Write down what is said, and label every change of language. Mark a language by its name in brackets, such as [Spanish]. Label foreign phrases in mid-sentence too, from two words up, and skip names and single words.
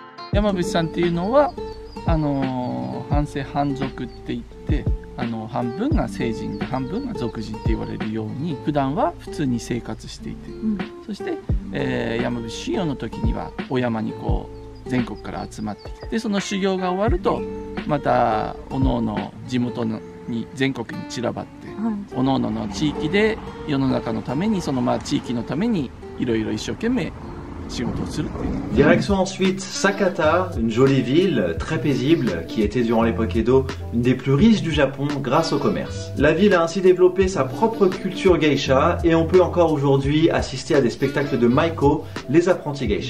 [Japanese] 山伏さんっていうのは半生半族って言って半分が成人で半分が俗人って言われるように普段は普通に生活していて、そして、山伏修行の時にはお山にこう全国から集まってきて、その修行が終わるとまたおのおの地元に全国に散らばって、おのおのの地域で世の中のために地域のためにいろいろ一生懸命 [French] Direction ensuite Sakata, une jolie ville très paisible qui était durant l'époque Edo une des plus riches du Japon grâce au commerce. La ville a ainsi développé sa propre culture geisha et on peut encore aujourd'hui assister à des spectacles de Maiko, les apprentis geisha.